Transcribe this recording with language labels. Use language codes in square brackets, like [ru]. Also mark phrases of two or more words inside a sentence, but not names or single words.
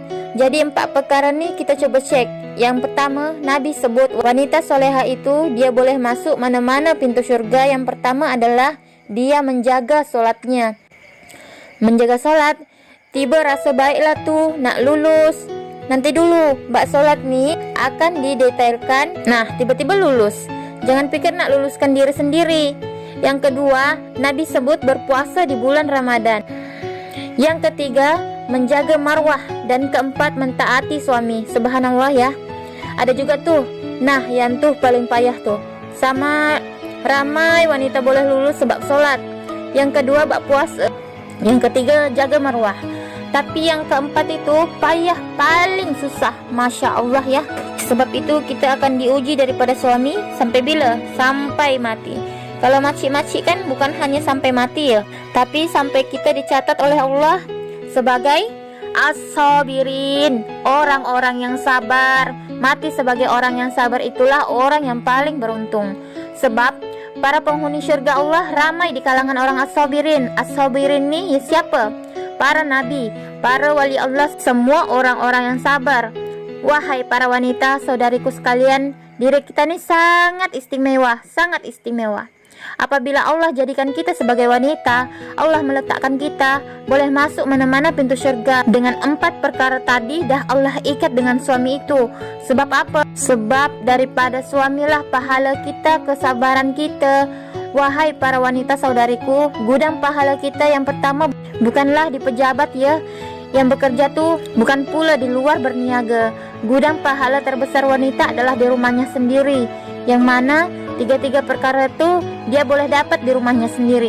[ms] Jadi 4 perkara ni kita coba cek. Yang pertama, Nabi sebut wanita soleha itu dia boleh masuk mana-mana pintu syurga. Yang pertama adalah dia menjaga solatnya. Menjaga solat, tiba rasa baiklah tu nak lulus. Nanti dulu, bak solat ni akan didetailkan. Nah, tiba-tiba lulus. Jangan pikir nak luluskan diri sendiri. Yang kedua, Nabi sebut berpuasa di bulan Ramadan. Yang ketiga, menjaga marwah. Dan keempat, mentaati suami. Subhanallah ya. Ada juga tuh, nah yang tuh paling payah tuh. Sama ramai wanita boleh lulus sebab solat. Yang kedua, bak puasa. Yang ketiga, jaga marwah. Tapi yang keempat itu payah, paling susah. Masya Allah ya. Sebab itu kita akan diuji daripada suami. Sampai bila? Sampai mati. Kalau makcik-makcik kan bukan hanya sampai mati ya, tapi sampai kita dicatat oleh Allah sebagai as-sabirin, orang-orang yang sabar. Mati sebagai orang yang sabar itulah orang yang paling beruntung. Sebab para penghuni syurga Allah ramai di kalangan orang as-sabirin. As-sabirin ni siapa? Para nabi, para wali Allah, semua orang-orang yang sabar. Wahai para wanita, saudariku sekalian, diri kita ni sangat istimewa, sangat istimewa. Apabila Allah jadikan kita sebagai wanita, Allah meletakkan kita boleh masuk mana-mana pintu syurga. Dengan 4 perkara tadi dah Allah ikat dengan suami itu. Sebab apa? Sebab daripada suamilah pahala kita, kesabaran kita. Wahai para wanita saudariku, gudang pahala kita yang pertama bukanlah di pejabat ya. Yang bekerja tuh bukan pula di luar berniaga. Gudang pahala terbesar wanita adalah di rumahnya sendiri. Yang mana 3 perkara itu dia boleh dapat di rumahnya sendiri.